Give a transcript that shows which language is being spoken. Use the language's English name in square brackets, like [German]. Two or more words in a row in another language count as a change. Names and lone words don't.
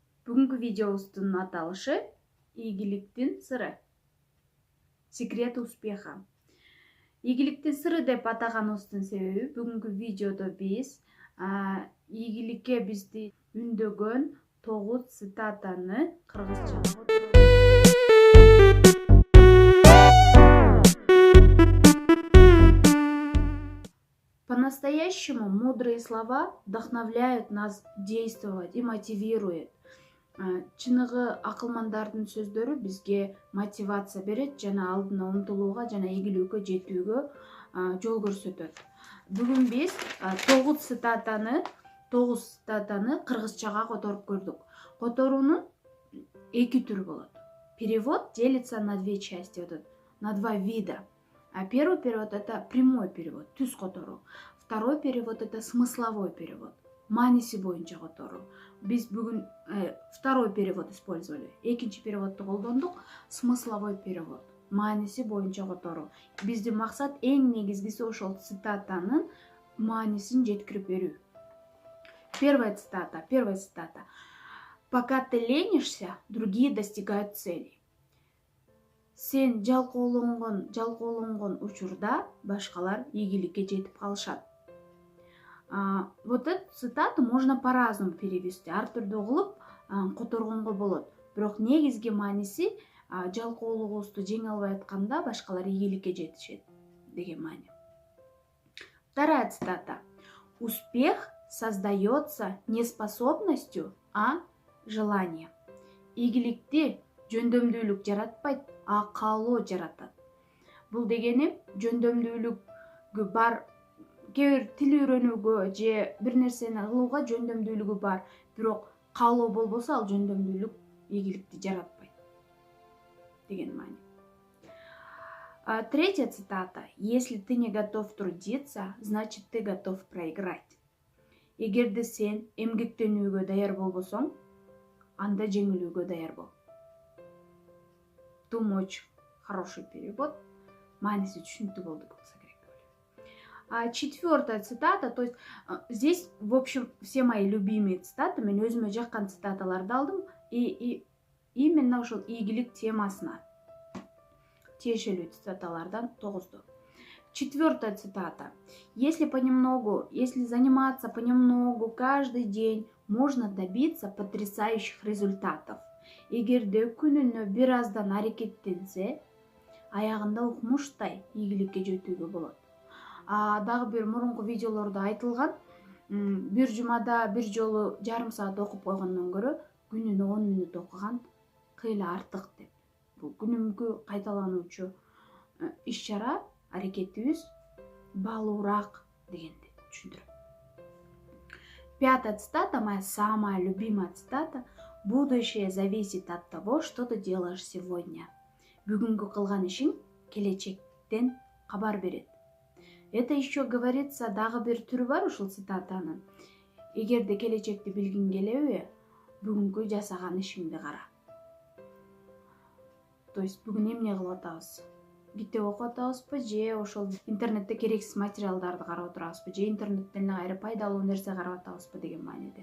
[Kyrgyz] Бүгүнкү видеобуздун аталышы ийгиликтин сыры. [Russian] Секрет успеха. [Kyrgyz] Ийгиликтин сыры деп атаганыбыздын себеби бүгүнкү видеодо биз ийгиликке бизди үндөгөн 9 цитатаны кыргызчага [Russian] По-настоящему мудрые слова вдохновляют нас действовать и мотивируют. [Kyrgyz] Чыныгы акылмандардын сөздөрү бизге мотивация берет жана алдына умтулууга жана ийгиликкө жетүүгө жол көрсөтөт. Бүгүн биз 9 цитатаны кыргызчага которуп көрдүк. Которуунун эки түрү болот. [Russian] Перевод делится на две части, на два вида. Первый перевод — это прямой перевод, [Kyrgyz] түз которуу. [Russian] Второй перевод — это смысловой перевод, [Kyrgyz] мааниси боюнча которуу. Биз бүгүн [Russian] второй перевод использовали. [Kyrgyz] Экинчи переводду колдондук, [Russian] смысловой перевод, [Kyrgyz] мааниси боюнча которуу. Биздин максат эң негизгиси ошол цитатанын маанисин жеткирип берүү. [Russian] Первая цитата. Пока ты ленишься, другие достигают цели. [Kyrgyz] Сен жалкоолонгон учурда башкалар ийгиликке жетип калышат. [Russian] Вот эту цитату можно по-разному перевести. [Kyrgyz] Ар түрдүү кылып которгонго болот. Бирок негизги мааниси жалкоолугубузду жеңе албай атканда башкалар ийгиликке жетишет деген маани. [Russian] Вторая цитата. Успех создается не способностью, а желанием. [Kyrgyz] Ийгиликти жөндөмдүүлүк жаратпайт, каалоо жаратат. Бул дегени жөндөмдүүлүгү бар, кээ бир тил үйрөнүүгө же бир нерсени кылууга жөндөмдүүлүгү бар, бирок каалоо болбосо ал жөндөмдүүлүк ийгиликти жаратпайт деген маани. [Russian] Третья цитата. Если ты не готов трудиться, значит ты готов проиграть. [Kyrgyz] Эгерде сен эмгектенүүгө даяр болбосоң, анда жеңилүүгө даяр бол. [Russian] Очень хороший перевод. [Kyrgyz] Мааниси түшүнүктүү болду болсо керек. [Russian] Четвертая цитата, то есть здесь, в общем, все мои любимые цитаты, [Kyrgyz] мен өзүмө жаккан цитаталарды алдым [Russian] и именно [Kyrgyz] ошол ийгилик темасына тиешелүү цитаталардан 9. [Russian] Четвертая цитата. Если заниматься понемногу каждый день, можно добиться потрясающих результатов. [Kyrgyz] Эгерде күнүнө бир аздан аракеттенсе, аягында укмуштай ийгиликке жетүүгө болот. Дагы бир мурунку видеолордо айтылган, бир жумада бир жолу жарым саат окуп койгондон көрө күнүнө 10 мүнөт окуган кыйла артык деп. Бул күнүмкү кайталануучу иш-чара, аракетибиз баалуураак дегенди түшүндүрөт. [Russian] Пятая цитата, моя самая любимая цитата. Будущее зависит от того, что ты делаешь сегодня. [Kyrgyz] Бүгүнкү кылган ишиң келечектен кабар берет. [Russian] Это еще говорится, [Kyrgyz] дагы бир түрү бар ушул цитатанын. Эгерде келечекти билгиң келеби, бүгүнкү жасаган ишиңди кара. [Russian] То есть [Kyrgyz] бүгүн эмне кылып атабыз? Китеп окуп атабызбы же ошол интернетте керексиз материалдарды карап отурабызбы же интернеттен кайра пайдалуу нерсе карап атабызбы деген мааниде.